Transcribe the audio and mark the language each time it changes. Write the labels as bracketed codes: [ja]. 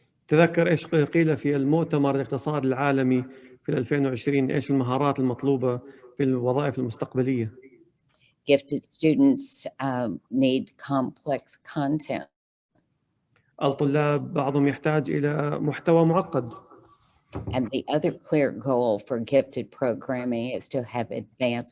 [ar] تذكر إيش قيل في المؤتمر الاقتصادي العالمي في 2020 إيش المهارات المطلوبة في الوظائف المستقبلية. [en] Gifted students need complex content. [ar] الطلاب بعضهم يحتاج إلى محتوى معقد. [en] And the other clear goal for gifted programming is to have advanced